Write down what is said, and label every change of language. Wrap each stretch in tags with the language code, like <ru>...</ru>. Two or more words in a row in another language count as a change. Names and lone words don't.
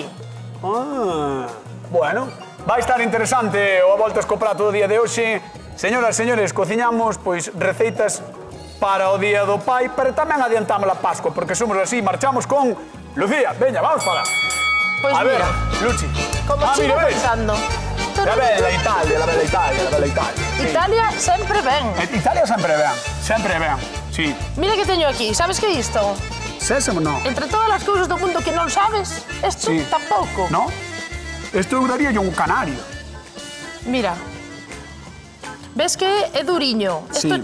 <gl>Bueno, vai estar interesante o a Voltas co Prato do día de hoxe. Señoras, señores, cociñamos pois receitas para o Día do Pai, pero tamén adiantamos a Pascua, porque somos así, marchamos con Lucía. Veña, vamos para. Pois A ver, mira, Luchi. como chico mira, ves? pensando.</gl> <it>La bella Italia, la bella Italia, la bella Italia.</it> <gl>Sí. Italia sempre ben. Italia sempre ben, sí. Mira que teño aquí, sabes que é isto? Sésamo non. Entre todas as cousas do mundo que non sabes, isto Sí. tampouco. No? Isto eu daría yo un canario. Mira, ves que é duriño. Isto</gl>